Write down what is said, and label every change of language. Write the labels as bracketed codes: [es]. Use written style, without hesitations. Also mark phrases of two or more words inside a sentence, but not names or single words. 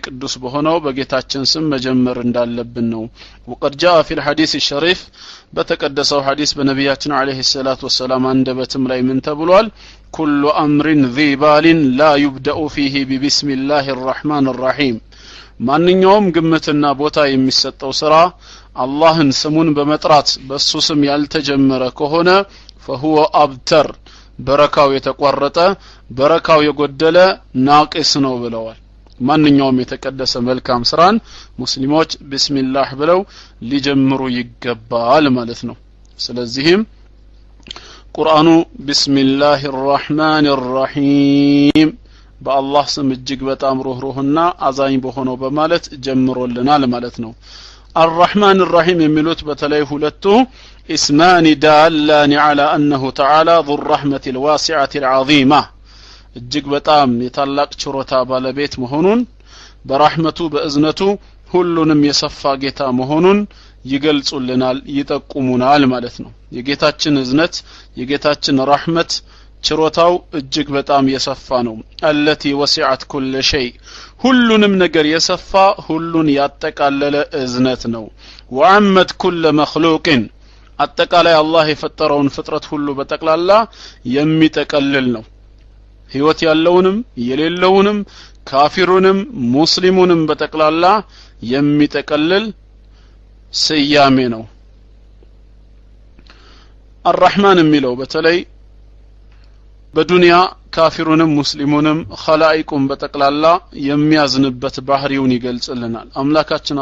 [am] ቅዱስ በሆነው በጌታችን ስም መጀመር እንዳለብን ነው [ar] وقد جاء في الحديث الشريف [am] በተቀደሰው ሐዲስ በነብያችን አለይሂ [ar] الصلاة والسلام [am] አንደበትም ላይ ምን ተብሏል [ar] كل امر ذي بال لا يبدا فيه ببسم الله الرحمن الرحيم [am] ማንኛውም ግምትና ቦታ የሚሰጠው ስራ አላህን ስሙን በመጥራት በሱ ስም ያልተጀመረ ከሆነ [ar] فهو ابتر [am] በረካው የተቋረጠ በረካው የጎደለ ናቂስ ነው ብለዋል ማንኛውም የተቀደሰ መልካም ስራን ሙስሊሞች ቢስሚላህ ብለው ሊጀምሩ ይገባል ማለት ነው ስለዚህም ቁርአኑ [ar] بسم الله الرحمن الرحيم [am] በአላህ ስም እጅግ በጣም ሩህሩህና አዛኝ በሆነው በማለት ጀምሮልናል ማለት ነው። [ar] الرحمن الرحيم [am] የሚሉት በተለይ ሁለቱ اسمان [ar] دالان على أنه تعالى ذو الرحمة الواسعة العظيمة [am] እጅግ በጣም የታላቅ ችሮታ ባለቤት መሆኑን በረህመቱ በእዝነቱ ሁሉንም የሰፋ ጌታ መሆኑን ይገልጹልናል ይጠቁሙናል ማለት ነው። የጌታችን እዝነት የጌታችን ረህመት ችሮታው እጅግ በጣም የሰፋ ነው። [ar] التي وسعت كل شيء [am] ሁሉንም ነገር የሰፋ ሁሉን ያጠቃለለ እዝነት ነው። [ar] وعمت كل مخلوق [am] አጠቃላይ አላህ የፈጠረውን ፍጥረት ሁሉ በጠቅላላ የሚጠቀልል ነው። ህይወት ያለውንም የሌለውንም ካፊሩንም ሙስሊሙንም በጠቅላላ የሚጠቀልል ስያሜ ነው። الرحمن የሚለው በተለይ በዱንያ ካፊሩንም ሙስሊሙንም ኸላኢቁን በጠቅላላ የሚያዝንበት ባህሪውን ይገልጽልናል። አምላካችን